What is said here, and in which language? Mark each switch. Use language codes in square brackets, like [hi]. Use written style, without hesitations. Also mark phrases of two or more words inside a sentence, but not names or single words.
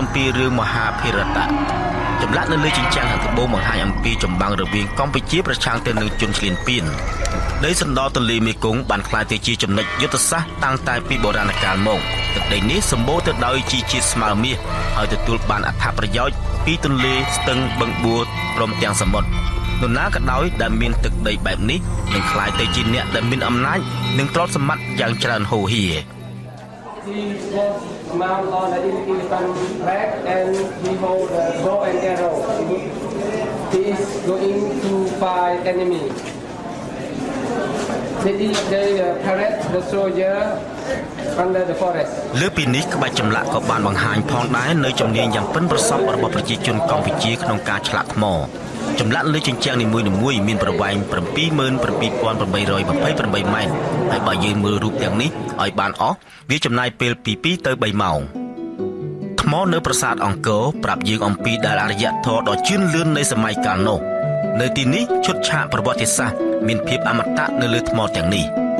[km] អំពីរឿងមហាភារតៈចម្លាក់នៅលើជញ្ជាំងខាងត្បូងបង្ហាញអំពីចម្បាំងរវាងកម្ពុជាប្រឆាំងទៅនឹងជនឈ្លានពានដីសណ្ដទន្លេមេគង្គបានក្លាយទៅជាចំណុចយុទ្ធសាស្ត្រតាំងតែពីបុរាណកាលមកទឹកដីនេះសម្បូរទៅដោយជីជាតិស្មើមាសហើយទទួលបានអត្ថប្រយោជន៍ពីទន្លេស្ទឹងបឹងបួព្រមទាំងសមុទ្រនរណាក៏ដោយដែលមានទឹកដីបែបនេះនឹងក្លាយទៅជាអ្នកដែលមានអំណាចនិងទ្រព្យសម្បត្តិយ៉ាងច្រើនហូរហៀរ [en] He was mount on an elephant back and he hold a bow and arrow. He is going to fight enemy. They parade the soldier under the forest. [km] លើពីនេះក្បាច់ចម្លាក់ក៏បានបង្ហាញផងដែរនៅជំនាញយ៉ាងប៉ិនប្រសប់របស់ប្រជាជនកម្ពុជាក្នុងការឆ្លាក់ថ្មចម្លាក់លើជញ្ជាំងនីមួយៗមានប្រវែង 77,828 ម៉ែត្រហើយបើយើងមើលរូបទាំងនេះឲ្យបានអស់វាចំណាយពេលពី2ទៅ3ម៉ោងថ្មនៅប្រាសាទអង្គរប្រាប់យើងអំពីដែលអរិយធម៌ដ៏ជឿនលឿននៃសម័យកាលនោះនៅទីនេះឈុតឆាកប្រវត្តិសាស្ត្រមានភាពអមតៈនៅលើថ្មទាំងនេះ